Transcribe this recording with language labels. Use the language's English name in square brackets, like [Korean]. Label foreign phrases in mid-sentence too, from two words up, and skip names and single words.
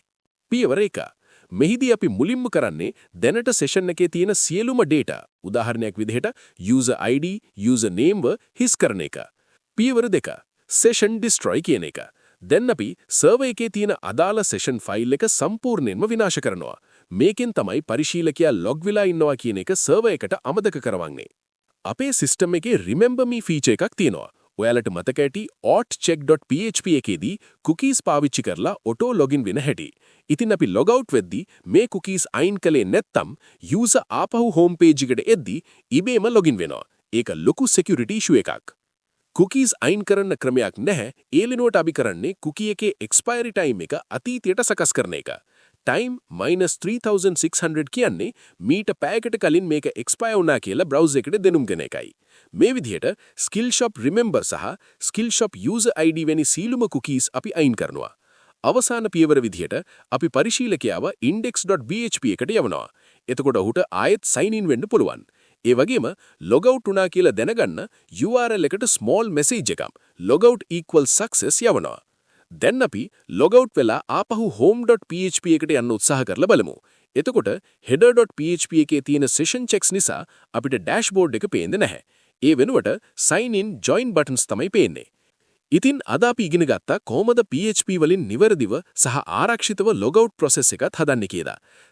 [Sinhala] පියවර 1. මෙහිදී අපි මුලින්ම කරන්නේ දැනට session එකේ තියෙන සියලුම data, උදාහරණයක් විදිහට [English] user ID, user name [Sinhala] හිස් කරන එක. පියවර 2. [English] session destroy [Sinhala] කියන එක. දැන් අපි server එකේ තියෙන අදාළ [English] session file [Sinhala] එක සම්පූර්ණයෙන්ම විනාශ කරනවා. මේකෙන් තමයි පරිශීලකයා log වෙලා ඉන්නවා කියන එක server එකට අමතක කරවන්නේ. අපේ system එකේ [English] remember me feature [Sinhala] එකක් තියෙනවා. ඔයාලට මතක ඇති auth-check.php එකේදී cookies පාවිච්චි කරලා [English] auto login [Sinhala] වෙන හැටි. ඉතින් අපි log out වෙද්දී මේ cookies අයින් කළේ නැත්නම් user ආපහු [English] home page [Sinhala] එකට එද්දී ඉබේම login වෙනවා. ඒක ලොකු [English] security issue [Sinhala] එකක්. cookies අයින් කරන්න ක්‍රමයක් නැහැ. ඒ වෙනුවට අපි කරන්නේ cookie එකේ [English] expiry time [Sinhala] එක අතීතයට සකස් කරන එක. time -3600 කියන්නේ මීට පැයකට කලින් මේක expire වුණා කියලා browser එකට දෙනුම් දෙන එකයි. මේ විදිහට Skillshop remember සහ Skillshop [English] user ID [Sinhala] වැනි සීලුම cookies අපි අයින් කරනවා. අවසාන පියවර විදිහට අපි පරිශීලකයාව index.php එකට යවනවා. එතකොට ඔහුට ආයෙත් [English] sign in [Sinhala] වෙන්න පුළුවන්. ඒ වගේම logout වුණා කියලා දැනගන්න URL එකට [English] small message [Sinhala] එකක් [English] logout equals success [Sinhala] යවනවා. දැන් අපි logout වෙලා ආපහු home.php එකට යන්න උත්සාහ කරලා බලමු. එතකොට header.php එකේ තියෙන [English] session checks [Sinhala] නිසා අපිට dashboard එක පේන්නේ නැහැ. ඒ වෙනුවට [English] sign in join buttons [Sinhala] තමයි පේන්නේ. ඉතින් අද අපි ඉගෙන ගත්තා කොහොමද PHP වලින් නිවැරදිව සහ ආරක්ෂිතව [English] logout process [Sinhala] එකත් හදන්නේ කියලා.